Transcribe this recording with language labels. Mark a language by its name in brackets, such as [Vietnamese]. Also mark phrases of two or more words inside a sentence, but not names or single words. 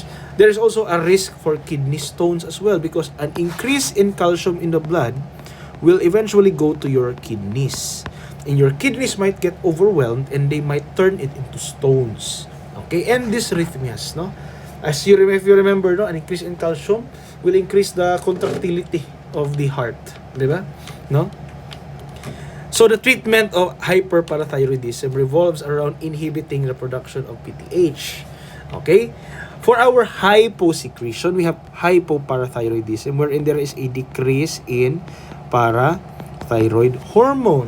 [English] There is also a risk for kidney stones as well, because an increase in calcium in the blood will eventually go to your kidneys. And your kidneys might get overwhelmed and they might turn it into stones. Okay, and dysrhythmias, no? If you remember, no, an increase in calcium will increase the contractility of the heart, [Filipino] di ba? [English] No? So the treatment of hyperparathyroidism revolves around inhibiting the production of PTH. Okay? For our hyposecretion, we have hypoparathyroidism, wherein there is a decrease in parathyroid hormone.